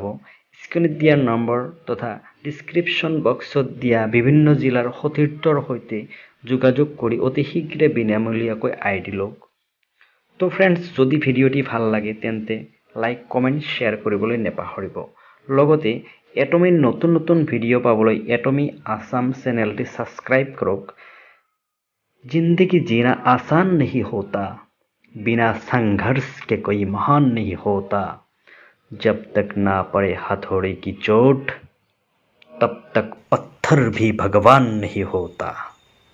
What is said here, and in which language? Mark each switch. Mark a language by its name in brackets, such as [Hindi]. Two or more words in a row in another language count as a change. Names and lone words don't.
[Assamese] স্ক্ৰীনত দিয়া নম্বৰ তথা ডিছক্ৰিপশ্যন বক্সত দিয়া বিভিন্ন জিলাৰ সতীৰ্থৰ সৈতে যোগাযোগ কৰি অতি শীঘ্ৰে বিনামূলীয়াকৈ আইডি লওক। তো ফ্ৰেণ্ডছ, যদি ভিডিঅ'টি ভাল লাগে তেন্তে [English] like, comment, share [Assamese] কৰিবলৈ নেপাহৰিব। লগতে এটমিৰ নতুন নতুন ভিডিঅ' পাবলৈ এটমি আছাম চেনেলটি ছাবস্ক্ৰাইব কৰক। [Hindi] जिंदगी जीना आसान नहीं होता, बिना संघर्ष के कोई महान नहीं होता। जब तक ना पड़े हथौड़े की चोट तब तक पत्थर भी भगवान नहीं होता।